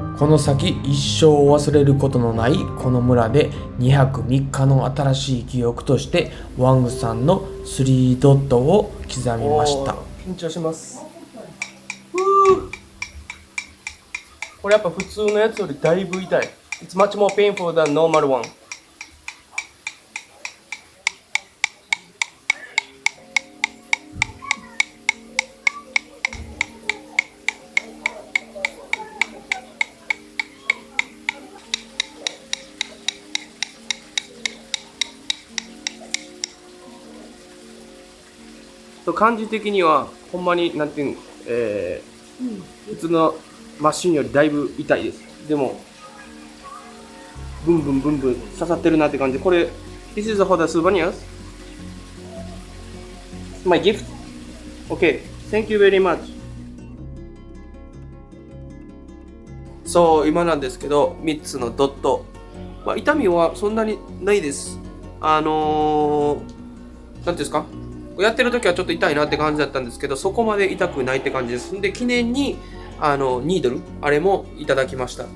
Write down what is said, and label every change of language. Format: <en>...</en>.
<ja>この先一生忘れることのないこの村で2泊3日の新しい記憶としてワングさんの3ドットを刻みました。緊張します。これやっぱ普通のやつよりだいぶ痛い。</ja> <en>It's much more painful than normal one.</en> <ja>感じ的にはほんまになんていうの、普通のマシンよりだいぶ痛いです。でもブンブンブンブン刺さってるなって感じで、これ</ja> <en>This is for the souvenirs? My gift? Okay, thank you very much.</en> <ja>そう今なんですけど3つのドット、痛みはそんなにないです。なんていうんですか、やってる時はちょっと痛いなって感じだったんですけど、そこまで痛くないって感じです。で記念にニードルあれもいただきました。</ja>